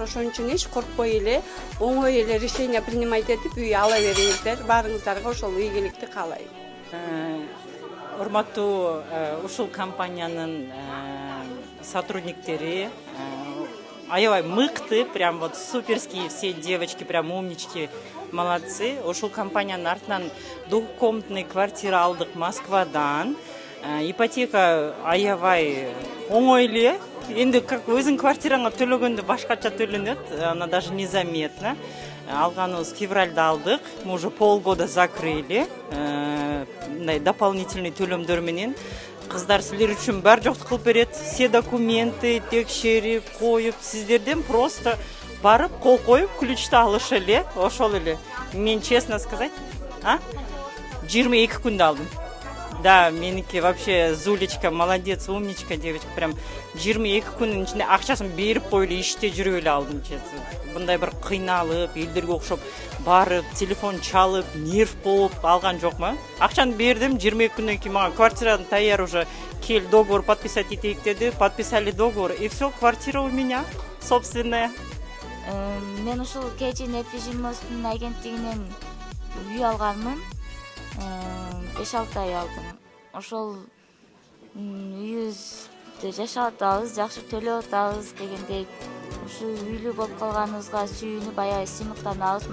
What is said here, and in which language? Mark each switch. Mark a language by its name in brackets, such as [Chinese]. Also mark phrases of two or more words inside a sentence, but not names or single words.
[Kyrgyz] Ошон үчүн эч коркпой эле, оңой эле [Russian] решение принимать [Kyrgyz] этип үй ала бериңиздер. Баарыңыздарга ошол ийгиликти каалайм. Урматтуу ушул компаниянын сотрудниктери аябай мыкты, [Russian] прям вот суперские все девочки, прям умнички, молодцы. [Kyrgyz] Ушул компаниянын артынан [Russian] двухкомнатный квартира [Kyrgyz] алдык Москвадан. Ипотека аябай оңой эле. Энди как өзүң квартираңа төлөгөндө башкача төлөнөт, [Russian] она даже незаметно. [Kyrgyz] Алганыбыз февралда алдык, [Russian] мы уже полгода закрыли. [Kyrgyz] Дополнительный төлөмдөр менен кыздар силер үчүн бар жокту кылып берет. [Russian] Все документы [Kyrgyz] текшерип коюп, сиздерден просто барып кол коюп, ключты алыш эле, ошол эле. Мен [Russian] честно сказать, [Kyrgyz] 22 күндө алдым. [Russian] Да, меники вообще Зулечка, молодец, умничка девочка. [Kyrgyz] Прям 22 күнүнүн ичинде акчасын берип коюп эле иште жүрүп эле алдым, честно. Мындай бир кыйналып, элдерге окшоп барып, телефон чалып, нерв болуп алган жокмун. Акчаны бердим, 22 күндөн кийин мага квартираны таяр уже кел [Russian] договор подписать [Kyrgyz] этейик деди. [Russian] Подписали договор, и все, квартира у меня собственная. [Kyrgyz] Мен ушул KG недвижимостунун агенттигинен үй алганмын. 5-6 ай алдым. Ошол үйүбүздө жашап атабыз, жакшы төлөп атабыз дегендей. Ушу үйлүү болуп калганыбызга сүйүнүп аябай сыймыктанабыз.